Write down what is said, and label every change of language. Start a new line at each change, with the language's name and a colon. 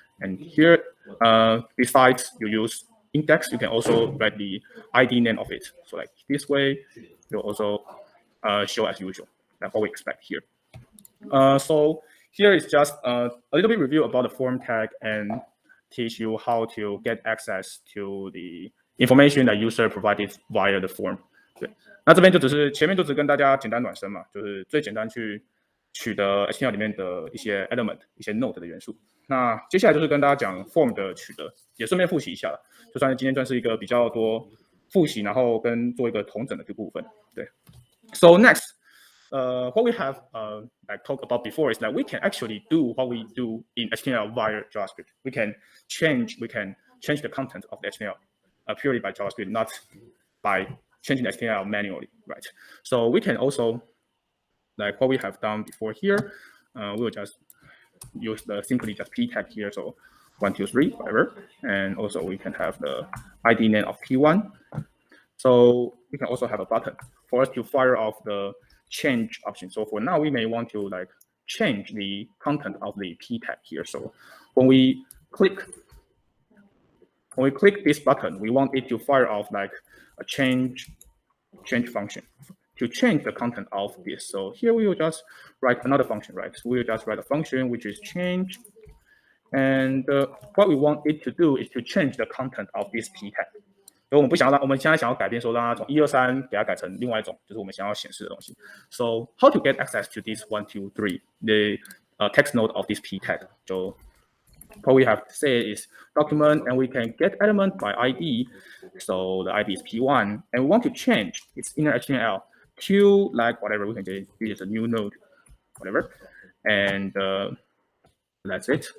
English: And here, besides you use index, you can also write the ID name of it. So this way, you also show as usual. That's what we expect here. So here is just a little bit review about the form tag and teach you how to get access to the information that user provided via the form.
Chinese: 对，那这边就只是前面就只跟大家简单暖身嘛，就是最简单去取得 HTML 里面的一些 element、一些 node 的元素。那接下来就是跟大家讲 form 的取得，也顺便复习一下了。就算是今天算是一个比较多复习，然后跟做一个统整的一个部分。
English: 对 ，So next. What we have like talked about before is that we can actually do what we do in HTML via JavaScript. We can change the content of the HTML purely by JavaScript, not by changing the HTML manually, right? So we can also, like what we have done before here, we'll just use the simply just p tag here. So 1, 2, 3, whatever, and also we can have the ID name of p1. So we can also have a button for us to fire off the change option. So for now, we may want to like change the content of the p tag here. So when we click this button, we want it to fire off like a change function to change the content of this. So here we will just write another function, right? So we will just write a function which is change, and what we want it to do is to change the content of this p tag.
Chinese: 所以我们不想要让我们现在想要改变说让它从1、2、3给它改成另外一种，就是我们想要显示的东西。
English: So how to get access to this 1, 2, 3, the text node of this p tag? So what we have to say is document, and we can get element by ID. So the ID is p1, and we want to change its inner HTML to like whatever. We can say this is a new node, whatever, and that's it.